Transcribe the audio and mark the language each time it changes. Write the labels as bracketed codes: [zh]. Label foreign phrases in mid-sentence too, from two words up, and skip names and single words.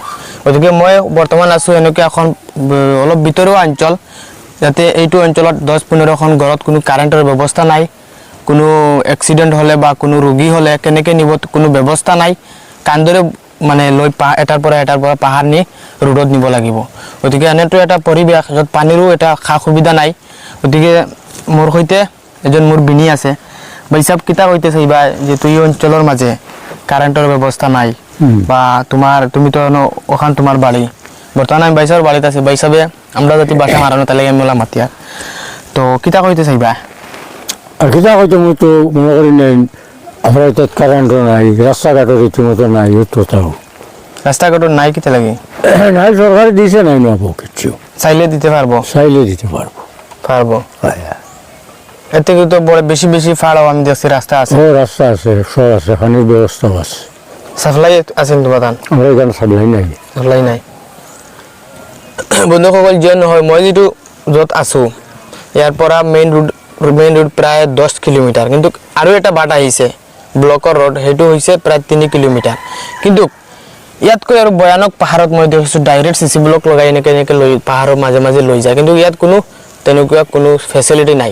[as] গতিকে মই বৰ্তমান আছোঁ এনেকুৱা এখন অলপ ভিতৰুৱা অঞ্চল, যাতে এইটো অঞ্চলত 10-15খন ঘৰত কোনো কাৰেণ্টৰ ব্যৱস্থা নাই, কোনো এক্সিডেণ্ট হ'লে বা কোনো ৰোগী হ'লে কেনেকৈ নিব কোনো ব্যৱস্থা নাই, কান্দৰে মানে লৈ এটাৰ পৰা পাহাৰ নি ৰোডত নিব লাগিব। গতিকে এনেটো এটা পৰিৱেশ য'ত পানীৰো এটা সা সুবিধা নাই। গতিকে মোৰ সৈতে এজন মোৰ বিনি আছে, [syl] বাইচাব কিতা কৈতে চাইবা [as] যিহেতু এই অঞ্চলৰ মাজে কাৰেণ্টৰ ব্যৱস্থা নাই [syl] বা তুমি তো ওখান তোমার বাড়ি, বর্তমানে আমি বাইসাবের বাড়িতে আছি, বাইসাবে আমরা যদি বাসা মারানো তাহলে আমি বললাম মাতিয়া, তো কিতা কইতে চাইবা? আর কিতা কইতে মই তো মনে করি নেই আমরা তো কারেন্টও নাই, রাস্তাঘাটও রীতিমতো নাই, তো তাও রাস্তাঘাটও নাই কিতা লাগে নাই, সরকার দিছে নাই নেবো কিছু, চাইলে দিতে পারবো, চাইলে দিতে পারবো। এর থেকে তো বড় বেশি বেশি ফাড়াও আমি দেখছি রাস্তা আছে, ও রাস্তা আছে, সব আছে, পানির ব্যবস্থাও আছে। সাপ্লাই আছে তোমার ধান? আমরা এখানে সাপ্লাই নাই, সাপ্লাই নাই। [as] বন্ধুসকল যে নহয় মই যিটো য'ত আছোঁ ইয়াৰ পৰা মেইন ৰোড প্ৰায় 10 কিলোমিটাৰ, কিন্তু আৰু এটা বাট আহিছে ব্লকৰ ৰোড, সেইটো হৈছে প্ৰায় 3 কিলোমিটাৰ। কিন্তু ইয়াতকৈ আৰু ভয়ানক পাহাৰত মই দেখিছোঁ ডাইৰেক্ট চিচি ব্লক লগাই এনেকৈ লৈ পাহাৰৰ মাজে মাজে লৈ যায়, কিন্তু ইয়াত কোনো তেনেকুৱা কোনো ফেচিলিটি নাই।